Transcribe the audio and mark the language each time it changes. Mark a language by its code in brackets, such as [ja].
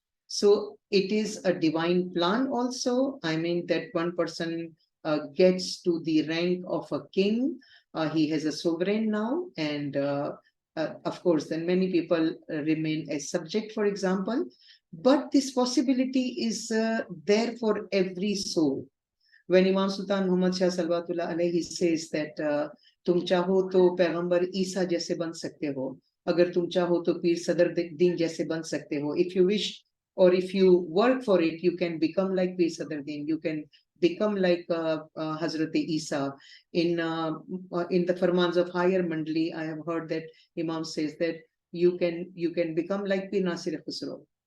[en] So it is a divine plan also. That one person gets to the rank of a king. He has a sovereign now, and of course, then many people remain as subject, for example. But this possibility is there for every soul. When Imam Sultan Muhammad Shah Salawatullah alayhi says that [hi] तुम चाहो तो पैगंबर ईसा जैसे बन सकते हो, अगर तुम चाहो तो पीर सदर दीन जैसे बन सकते हो. [en] If you wish or if you work for it, you can become like Pir Sadruddin, you can become like Hazrat Isa. In the Farmans of Higher Mandali, I have heard that Imam says that you can become like Pir Nasir Khusro.